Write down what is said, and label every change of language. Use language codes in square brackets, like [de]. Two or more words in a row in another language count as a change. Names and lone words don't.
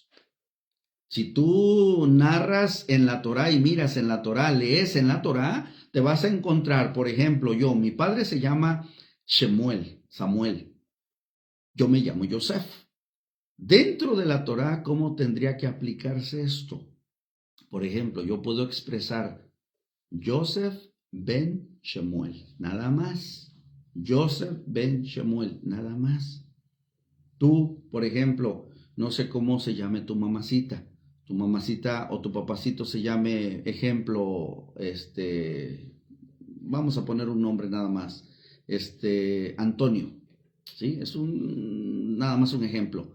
[es] Si tú narras en la Torá y miras en la Torá, lees en la Torá, te vas a encontrar, por ejemplo, mi padre se llama Samuel. Yo me llamo Yosef. Dentro de la Torá, ¿cómo tendría que aplicarse esto? Por ejemplo, yo puedo expresar Yosef ben Shemuel, nada más. Yosef ben Shemuel, nada más. Tú, por ejemplo, no sé cómo se llame tu mamacita o tu papacito se llame, ejemplo, vamos a poner un nombre nada más, Antonio. ¿Sí? Es nada más un ejemplo.